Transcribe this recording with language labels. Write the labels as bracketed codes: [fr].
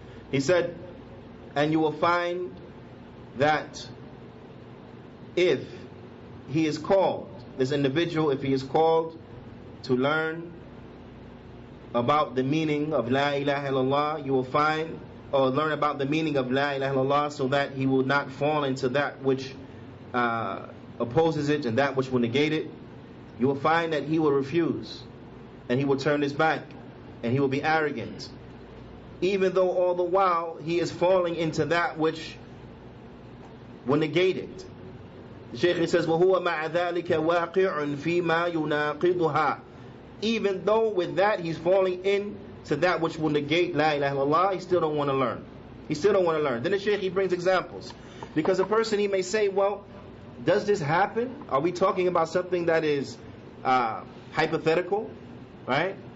[en] He said, and you will find that if he is called, this individual, if he is called to learn about the meaning of La ilaha illallah, you will find, or learn about the meaning of La ilaha illallah, so that he will not fall into that which opposes it and that which will negate it. You will find that he will refuse, and he will turn his back, and he will be arrogant, even though all the while he is falling into that which will negate it. [ar] The Shaykh says, وَهُوَ مَعَ ذَلِكَ وَاقِعٌ فِي مَا يُنَاقِضُهَا. [en] Even though with that he's falling into that which will negate La ilaha illallah, he still don't want to learn. He still don't want to learn. Then the Shaykh, he brings examples. Because a person, he may say, well, does this happen? Are we talking about something that is hypothetical? Right?